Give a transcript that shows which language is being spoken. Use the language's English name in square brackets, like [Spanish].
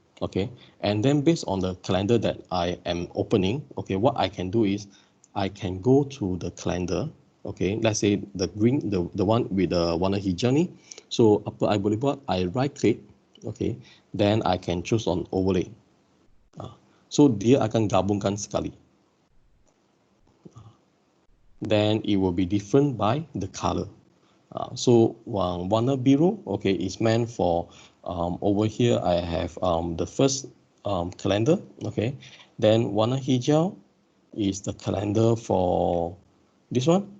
[English] Okay, and then based on the calendar that I am opening, okay, what I can do is I can go to the calendar. Okay, let's say the green, the one with the [Malay] warna hijau ni. [English] So [Malay] apa I boleh buat? [English] I right click. Okay, then I can choose on overlay. [Malay] So dia akan gabungkan sekali. [English] Then it will be different by the color. So [Malay] warna biru, [English] okay, is meant for over here I have the first calendar, okay. Then [Malay] warna hijau [English] is the calendar for this one.